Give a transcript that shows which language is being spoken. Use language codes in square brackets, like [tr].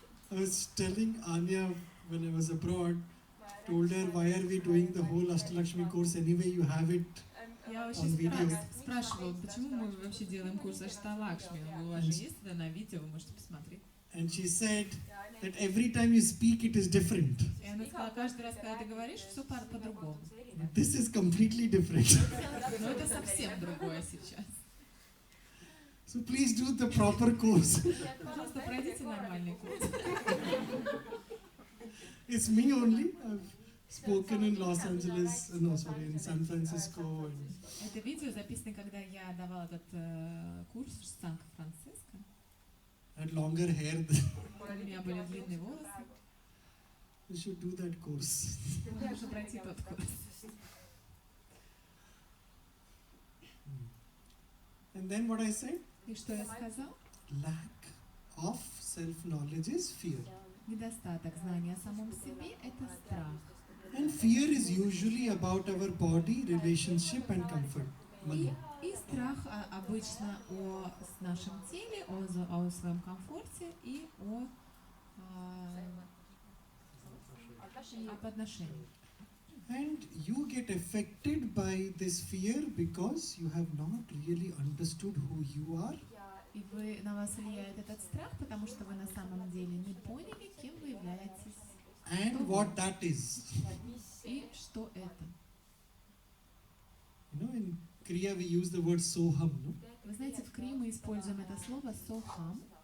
[en] I was telling Anya when I was abroad, told her, why are we doing the whole Ashtalakshmi course anyway? You have it. [ru] Я Он очень видео. спрашивала, почему мы вообще делаем курс Ашталакшми. У вас же есть это на видео, вы можете посмотреть. [en] And she said that every time you speak, it is different. [ru] И она сказала, каждый раз, когда ты говоришь, все по-другому. [en] This is completely different. [ru] Но это совсем другое сейчас. [en] So please do the proper course. [ru] Пожалуйста, пройдите нормальный курс. [en] It's me only. I've spoken in Los Angeles, in San Francisco. And [ru] Это видео записано, когда я давала этот курс в Сан-Франциско. [en] had longer hair. [ru] У меня были длинные волосы. [en] You should do that course. [ru] Нужно пройти тот курс. [en] And then what I said? [ru] И что я сказал? [en] Lack of self-knowledge is fear. [ru] Недостаток знания о самом себе — это страх. [en] And fear is usually about our body, relationship and comfort. Money. [ru] И страх обычно о нашем теле, о своем комфорте и об отношениях. [en] And you get affected by this fear because you have not really understood who you are. [ru] И на вас влияет этот страх, потому что вы на самом деле не поняли, кем вы являетесь [en] And what that is. [ru] и что это. [en] You know, in Kriya we use the word soham. No? [ru] Вы знаете, в Крии мы используем это слово «сохам».